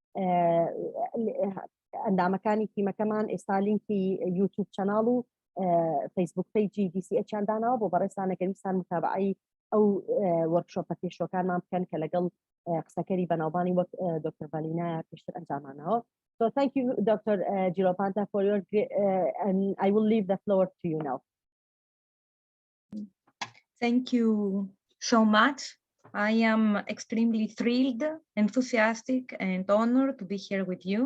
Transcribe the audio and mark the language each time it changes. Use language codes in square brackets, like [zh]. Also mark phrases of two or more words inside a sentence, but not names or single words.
[ckb] ئەندامەکانی تیمەکەمان ئێستا لینکی یوتیوب چەناڵ و فەیسبوک پیجی DCH-یان داناوە بۆ بەڕێستانەکە ویستان متابعی ئەو وەرکشۆپە پێشۆکانمان بکەن کە لەگەڵ قسەکەری بەناوبانی وەک دکتۆر ڤالینە پێشتر ئەنجامانەوە. [en] So thank you, Dr. Geropanta, for your and I will leave the floor to you now. Thank you so much. I am extremely thrilled, enthusiastic, and honored to be here with you.